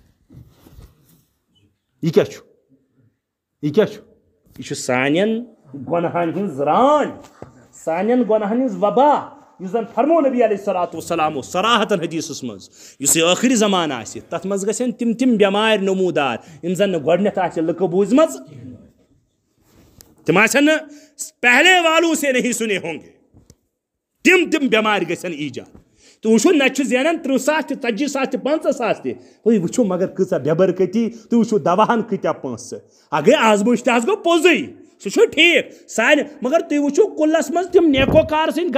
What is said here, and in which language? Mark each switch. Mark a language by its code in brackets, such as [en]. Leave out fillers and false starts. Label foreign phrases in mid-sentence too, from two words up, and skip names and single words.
[ks] یہِ کیٛاہ چھُ یہِ چھُ سانٮ۪ن گۄنہن ہٕنٛز ران سانٮ۪ن گۄنہن ہٕنٛز وبا یُس زن فرمو نبی علیہ الصلوۃ والسلام اوس صراحتن حدیثس منٛز یُس یہِ ٲخری زمانہٕ آسہِ تتھ منٛز گژھن تِم بٮ۪مارِ نموٗدار یِم زن نہٕ گۄڈٕنیتھ آسہِ لُکو بوٗزمژ تِم آسن نہٕ [ur] پہلے والوں سے نہیں سُنے ہوں گے [ks] تِم بٮ۪مارِ گژھن ایجاد تُہۍ وٕچھِو نتہٕ چھُ زینان 30 ساس تہِ 40 ساس تہِ 50 ساس تہِ تُہۍ وٕچھِو مگر کۭژاہ بےبرکتی تُہۍ وٕچھِو دواہن کۭتیاہ پونٛسہٕ اگرے آزمٲیش تہِ حظ گوٚو پوٚزُے سُہ چھُ ٹھیٖک سانہِ مگر تُہۍ وٕچھِو کُلس منٛز تِم نیکوکار سٕنٛدۍ